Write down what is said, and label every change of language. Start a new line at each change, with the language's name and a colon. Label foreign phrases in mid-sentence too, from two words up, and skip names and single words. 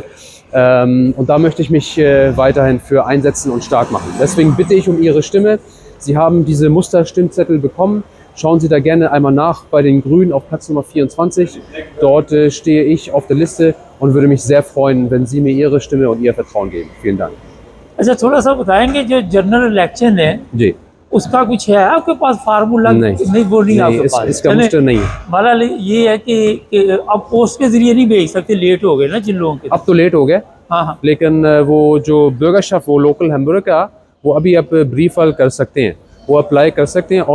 German: Und da möchte ich mich weiterhin für einsetzen und stark machen. Deswegen bitte ich um Ihre Stimme. Sie haben diese Musterstimmzettel bekommen. Schauen Sie da gerne einmal nach bei den Grünen auf Platz Nummer 24. Dort stehe ich auf der Liste und würde mich sehr freuen, wenn Sie mir Ihre Stimme und Ihr Vertrauen geben. Vielen Dank.
Hindi: अच्छा, थोड़ा सा बताएंगे जो जनरल इलेक्शन है जी, उसका कुछ है आपके पास फार्मूला? नहीं, वो नहीं आपके पास। इसका मुश्किल नहीं है। बहरहाल ये है कि अब पोस्ट के जरिए नहीं भेज सकते, लेट हो गए ना जिन लोगों के। अब तो लेट हो गए। हाँ। लेकिन वो जो बर्गरशॉप, वो लोकल हैम्बर्ग का, वो अभी आप ब्रीफ वाल कर सकते हैं, वो अप्लाई कर सकते हैं।